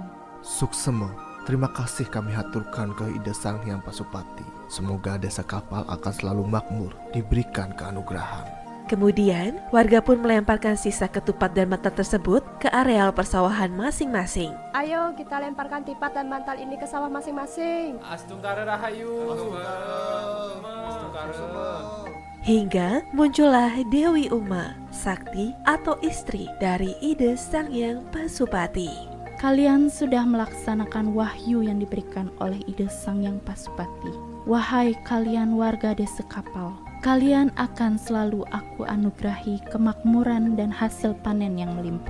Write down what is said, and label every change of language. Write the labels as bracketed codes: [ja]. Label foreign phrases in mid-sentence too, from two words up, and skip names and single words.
[id] Suksema, terima kasih kami haturkan ke Ida Sang Hyang Pasupati. Semoga desa kapal akan selalu makmur, diberikan keanugerahan. Kemudian, warga pun melemparkan sisa ketupat dan bantal tersebut ke areal persawahan masing-masing. Ayo kita lemparkan tipat dan bantal ini ke sawah masing-masing. Astungkara rahayu. Hingga muncullah Dewi Uma, sakti atau istri dari Ide Sang Hyang Pasupati. Kalian sudah melaksanakan wahyu yang diberikan oleh Ide Sang Hyang Pasupati. Wahai kalian warga desa kapal, kalian akan selalu aku anugerahi kemakmuran dan hasil panen yang melimpah.